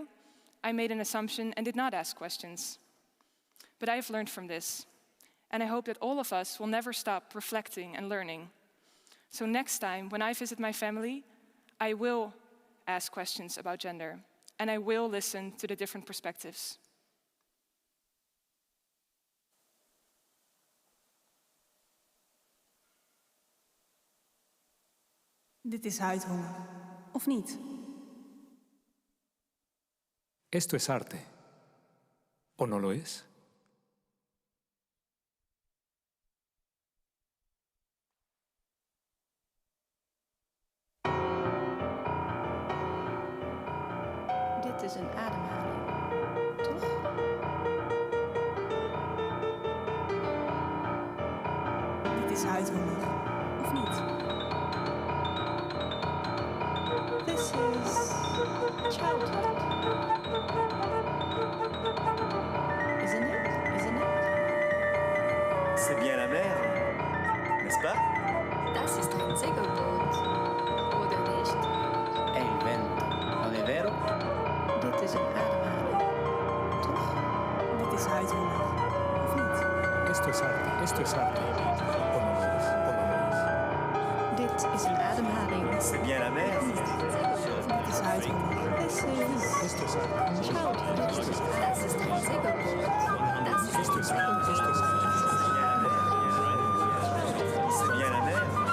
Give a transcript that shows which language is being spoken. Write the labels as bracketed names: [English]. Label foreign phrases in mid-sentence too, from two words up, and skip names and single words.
[English] I made an assumption and did not ask questions. But I have learned from this, and I hope that all of us will never stop reflecting and learning. So next time, when I visit my family, I will ask questions about gender, and I will listen to the different perspectives. [Dutch] Dit is huidhonger, of niet? [Spanish] Esto es arte, ¿o no lo es? [Dutch] Dit is een ademhaling, toch? Dit is huidhonger, of niet? [English] This is childhood. Isn't it? Isn't it? [French] C'est bien la mer, n'est-ce pas? [German] Das ist ein Segelboot, oder nicht? [Italian] È il vento, non è vero? [Dutch] Dit is een ademhaling, toch? Dit is huidhonger, of niet? [Spanish] Esto es arte, ¿o no lo es? ¿O no lo es? [Dutch] Dit is een ademhaling. [French] C'est bien la mer. [Dutch] Dit is huidhonger. [English] This is [Spanish] Esto es arte. [English] childhood. [German] Das ist ein Segelboot. Das ist ein Segelboot. [French] C'est bien la mer.